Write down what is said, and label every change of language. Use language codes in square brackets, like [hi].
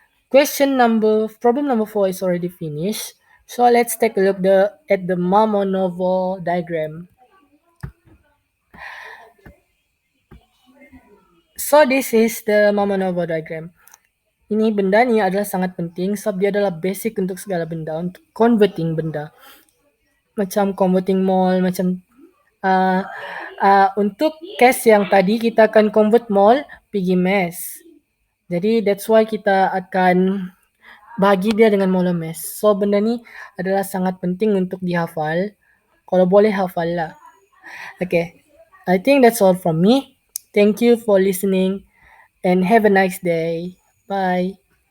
[en] Problem number 4 is already finished. So let's take a look at the Mamonovo diagram. So this is the Mamonovo diagram. [ms] Ini benda ni adalah sangat penting sebab dia adalah basic untuk segala benda, untuk converting benda. Macam converting mol, macam uh, untuk case yang tadi kita akan convert mol pergi mass. Jadi [en] that's why [ms] kita akan bagi dia dengan mol mass. So benda ni adalah sangat penting untuk dihafal. Kalau boleh hafal lah. Okay. [en] I think that's all from me. Thank you for listening and have a nice day. Bye.